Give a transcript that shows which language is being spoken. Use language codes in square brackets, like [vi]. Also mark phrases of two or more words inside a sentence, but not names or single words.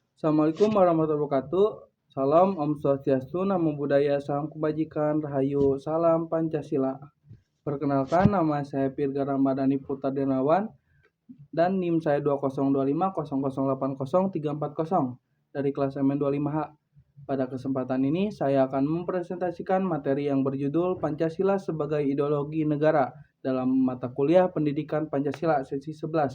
[ar] السلام عليكم ورحمة الله وبركاته. [id] Salam [sa] ॐ स्वस्त्यस्तु, [pi] Namo Buddhaya, [id] Salam Kebajikan, Rahayu, Salam Pancasila. Perkenalkan, nama saya Pirga Ramadhani Putra Dermawan dan NIM saya 2025008034 dari kelas MN25H. Pada kesempatan ini saya akan mempresentasikan materi yang berjudul Pancasila sebagai Ideologi Negara dalam mata kuliah Pendidikan Pancasila sesi 11.